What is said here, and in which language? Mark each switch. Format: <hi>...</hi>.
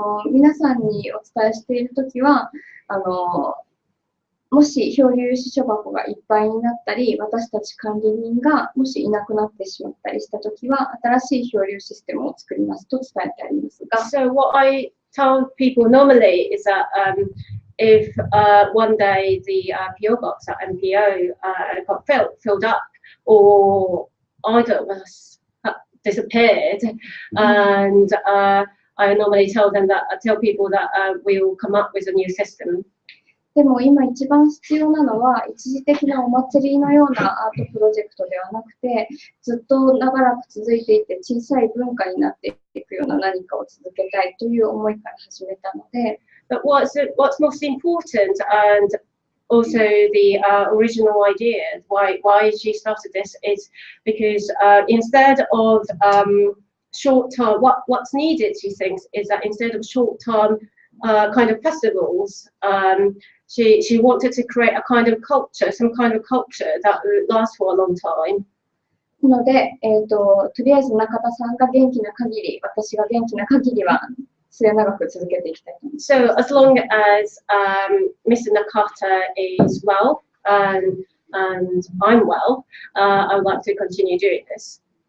<ja>皆さんにお伝えしているときは、もし漂流支所箱がいっぱいになったり、私たち管理人がもしいなくなってしまったりしたときは、新しい漂流システムを作りますと伝えてありますが。</ja> <en>So what I tell people normally is that if one day the PO box at MPO got filled up, or either of us disappeared, and I normally tell people that we will come up with a new system.</en> <ja>でも今一番必要なのは一時的なお祭りのようなアートプロジェクトではなくて、ずっと長らく続いていて小さい文化になっていくような何かを続けたいという思いから始めたので。</ja> <en>But what's most important, and also the original idea why she started this, is because instead of short-term, what's needed, she thinks, is that instead of short-term kind of festivals, she wanted to create a kind of culture, some kind of culture that would last for a long time.</en> <ja>なので、とりあえず中田さんが元気な限り、私が元気な限りは末永く続けていきたいと思います。</ja> <en>So as long as Mr. Nakata is well and I'm well, I would like to continue doing this.</en>